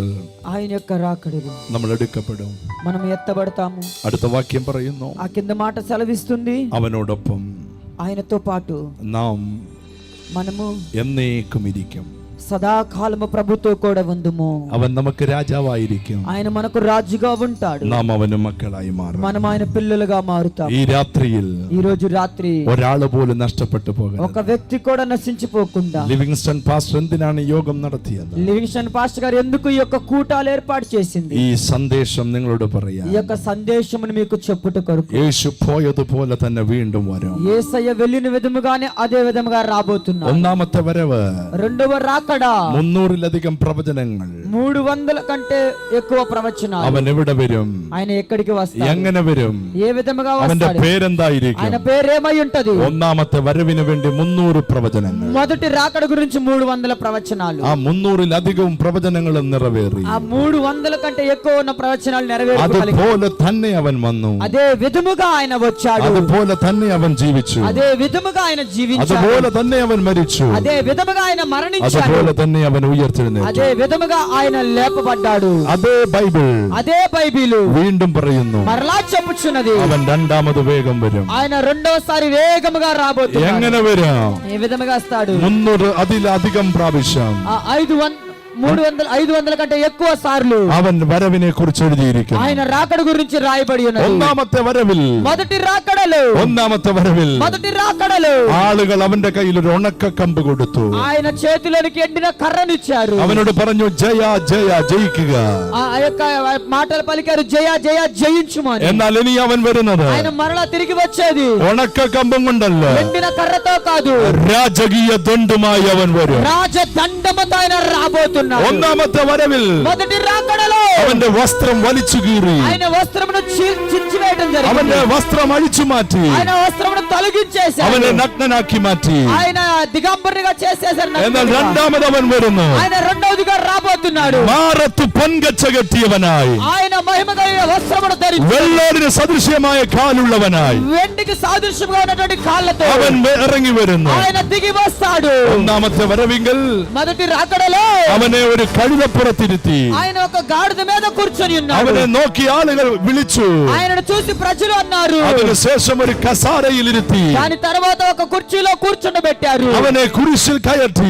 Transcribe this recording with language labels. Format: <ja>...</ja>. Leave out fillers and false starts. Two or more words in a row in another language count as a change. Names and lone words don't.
<te>ఆయన యొక్క రాకడలో</te> <ml>നമ്മൾ എടുക്കപ്പെടും.</ml> <te>మనం ఎత్తబడతాము.</te> <ml>അടുത്ത വാക്യം പറയുന്നു,</ml> <te>ఆ కింద మాట సెలవిస్తుంది,</te> <ml>അവനോടൊപ്പം</ml> <te>ఆయనతో పాటు</te> <ml>നാം</ml> <te>మనము</te> <ml>എന്നേക്കും ഇരിക്കും.</ml> <te>సదాకాలము ప్రభుతో కూడా ఉందుము.</te> <ml>അവൻ നമുക്ക് രാജാവായിരിക്കും.</ml> <te>ఆయన మనకు రాజుగా ఉంటాడు.</te> <ml>നാം അവന് മക്കളായി മാറും.</ml> <te>మనం ఆయన పిల్లలుగా మారుతాం.</te> <ml>ഈ രാത്രിയിൽ</ml> <te>ఈ రోజు రాత్రి</te> <ml>ഒരാൾ പോലും നഷ്ടപ്പെട്ടു പോകരുത്.</ml> <te>ఒక వ్యక్తి కూడా నశించిపోకుండా</te> <ml>ലിവിങ്സ്റ്റൺ പാസ്റ്റർ എന്തിനാണ് ഈ യോഗം നടത്തിയത്?</ml> <te>లివింగ్స్టన్ పాస్టర్ గారు ఎందుకు ఈ యొక్క కూటాలు ఏర్పాటు చేసింది?</te> <ml>ഈ സന്ദേശം നിങ്ങളോട് പറയാം.</ml> <te>ఈ యొక్క సందేశమును మీకు చెప్పుట కొరకు.</te> <ml>యేసు പോയതുപോലെ തന്നെ വീണ്ടും വരും.</ml> <te>యేసయ్య వెళ్ళిన విధముగానే అదే విధముగా రాబోతున్నాడు.</te> <ml>ഒന്നാമത്തെ വരവ്</ml> <te>రెండవ రాకడ</te> <ml>300-ലധികം പ്രവചനങ്ങൾ.</ml> <te>300 కంటే ఎక్కువ ప్రవచనాలు.</te> <ml>അവൻ എവിടെ വരും?</ml> <te>ఆయన ఎక్కడికి వస్తాడు?</te> <ml>എങ്ങനെ വരും?</ml> <te>ఏ విధముగా</te> <ml>അവന്റെ</ml> <te>వస్తాడు?</te> <ml>പേരെന്തായിരിക്കും?</ml> <te>ఆయన పేరేమై ఉంటది?</te> <ml>ഒന്നാമത്തെ വരവിന് വേണ്ടി 300 പ്രവചനങ്ങൾ.</ml> <te>మొదటి రాకడ గురించి 300 ప్రవచనాలు.</te> <ml>ആ 300-ലധികം പ്രവചനങ്ങളും നിറവേറി.</ml> <te>ఆ 300 కంటే ఎక్కువ ఉన్న ప్రవచనాలు నెరవేర్చగలిగాడు.</te> <ml>അതുപോലെ തന്നെ അവൻ വന്നു.</ml> <te>అదే విధముగా ఆయన వచ్చాడు.</te> <ml>അതുപോലെ തന്നെ അവൻ ജീവിച്ചു.</ml> <te>అదే విధముగా ఆయన జీవించాడు.</te> <ml>അതുപോലെ തന്നെ അവൻ മരിച്ചു.</ml> <te>అదే విధముగా ఆయన మరణించాడు.</te> <ml>അതുപോലെ തന്നെ അവൻ ഉയർത്തെഴുന്നേറ്റു.</ml> <te>అదే విధముగా ఆయన లేపబడ్డాడు.</te> <ml>അതേ ബൈബിൾ</ml> <te>అదే బైబిలు</te> <ml>വീണ്ടും പറയുന്നു,</ml> <te>మరలా చెప్పుచున్నది,</te> <ml>അവൻ രണ്ടാമത് വേഗം വരും.</ml> <te>ఆయన రెండోసారి వేగముగా రాబోతున్నాడు.</te> <ml>എങ്ങനെ വരും?</ml> <te>ఏ విధముగా వస్తాడు?</te> <ml>300 അതിലധികം പ്രാവശ്യം</ml> <te>500 కంటే ఎక్కువ సార్లు</te> <ml>അവൻ വരവിനെ കുറിച്ച് എഴുതിയിരിക്കുന്നു.</ml> <te>ఆయన రాకడ గురించి రాయబడి ఉన్నది.</te> <ml>ഒന്നാമത്തെ വരവിൽ</ml> <te>మొదటి రాకడలో</te> <ml>ആളുകൾ അവന്റെ കയ്യിൽ ഒരു ഉണക്ക കമ്പ് കൊടുത്തു.</ml> <te>ఆయన చేతిలోనికి ఎండిన కర్రనిచ్చారు.</te> <ml>അവനോട് പറഞ്ഞു, ജയ ജയ ജയിക്കുക.</ml> <te>ఆ యొక్క మాటలు పలికారు, జయ జయ జయించుమని.</te> <ml>എന്നാൽ ഇനി അവൻ വരുന്നത്</ml> <te>ఆయన మరలా తిరిగి వచ్చేది</te> <ml>ഉണക്ക കമ്പും കൊണ്ടല്ല,</ml> <te>ఎండిన కర్రతో కాదు,</te> <ml>രാജകീയ ദണ്ഡുമായി അവൻ വരും.</ml> <te>రాజదండముతో ఆయన రాబోతున్నాడు.</te> <ml>ഒന്നാമത്തെ വരവിൽ</ml> <te>మొదటి రాకడలో</te> <ml>അവന്റെ വസ്ത്രം വലിച്ചു കീറി,</ml> <te>ఆయన వస్త్రమును చించివేయడం జరిగింది.</te> <ml>അവന്റെ വസ്ത്രം അഴിച്ചു മാറ്റി,</ml> <te>ఆయన వస్త్రమును తొలగించేశారు.</te> <ml>അവനെ നഗ്നനാക്കി മാറ്റി.</ml> <te>ఆయన దిగంబరునిగా చేసేశారు.</te> <ml>എന്നാൽ രണ്ടാമത് അവൻ വരുന്നു,</ml> <te>ఆయన రెండవదిగా రాబోతున్నాడు.</te> <ml>മാറത്ത് പൊൻകച്ച കെട്ടിയവനായി,</ml> <te>ఆయన మహిమగల వస్త్రమును ధరించి,</te> <ml>വെള്ളോടിന് സദൃശ്യമായ കാലുള്ളവനായി</ml> <te>వెండికి సాదృశ్యంగా ఉన్నటువంటి కాళ్ళతో</te> <ml>അവൻ ഇറങ്ങി വരുന്നു.</ml> <te>ఆయన దిగి వస్తాడు.</te> <ml>ഒന്നാമത്തെ വരവിങ്കൽ</ml> <te>మొదటి రాకడలో</te> <ml>അവനെ ഒരു കഴുതപ്പുറത്തിരുത്തി,</ml> <te>ఆయన ఒక గాడిద మీద కూర్చొని ఉన్నాడు.</te> <ml>അവനെ നോക്കി ആളുകൾ വിളിച്ചു.</ml> <te>ఆయనను చూసి ప్రజలు అన్నారు.</te> <ml>അതിനുശേഷം ഒരു കസാരയിലിരുത്തി,</ml> <te>దాని తర్వాత ఒక కుర్చీలో కూర్చుండబెట్టారు.</te> <ml>അവനെ കുരിശിൽ കയറ്റി,</ml>